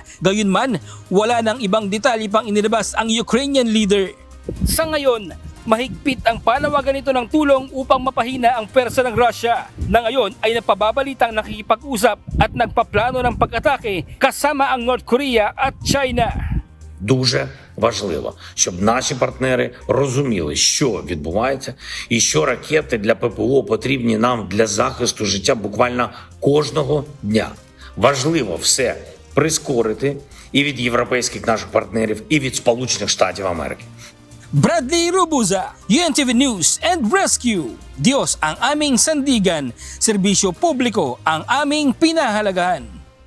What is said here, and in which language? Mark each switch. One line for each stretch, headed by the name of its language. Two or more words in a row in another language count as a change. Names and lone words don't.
Filipino: Gayunman, wala nang ibang detalye pang inilabas ang Ukrainian leader. Sa ngayon, mahigpit ang panawagan nito ng tulong upang mapahina ang pwersa ng Russia na ngayon ay napababalitang nakikipag-usap at nagpaplano ng pag-atake kasama ang North Korea at China.
Ukrainian: Дуже важливо, щоб наші партнери розуміли, що відбувається і що ракети для ППО потрібні нам для захисту життя буквально кожного дня. Важливо все прискорити і від європейських наших партнерів, і від Сполучених Штатів Америки.
Filipino: Bradley Rubuza, UNTV News and Rescue. Diyos ang aming sandigan, serbisyo publiko ang aming pinahalagahan.